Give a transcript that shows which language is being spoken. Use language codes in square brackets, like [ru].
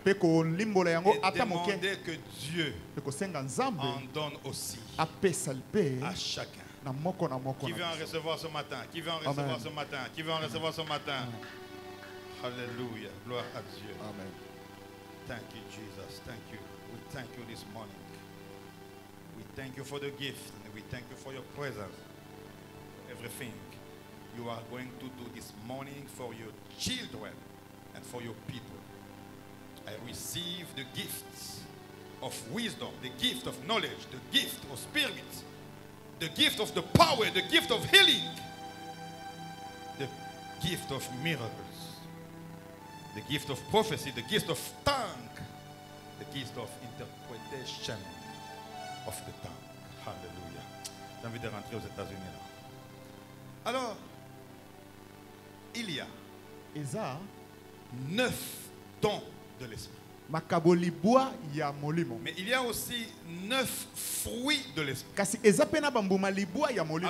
[fr] Et demander que Dieu en donne aussi à chacun. Qui veut en recevoir ce matin? Qui veut en recevoir ce matin? Qui veut en recevoir ce matin? Alléluia, gloire à Dieu. Amen. [en] Thank you, Jesus. Thank you. We thank you this morning. We thank you for the gift. And we thank you for your presence. Everything you are going to do this morning for your children and for your people. I receive the gifts of wisdom, the gift of knowledge, the gift of spirit, the gift of the power, the gift of healing, the gift of miracles, the gift of prophecy, the gift of tongue, the gift of interpretation of the tongue. Hallelujah. [fr] J'ai envie de rentrer aux États-Unis là. Alors, il y a [ln] Eza [fr] 9 dons de l'esprit. [ln] makabo libwa ya molimo. [fr] Mais il y a aussi 9 fruits de l'esprit. [ln] Kasi eza pena bambuma libwa ya molimo.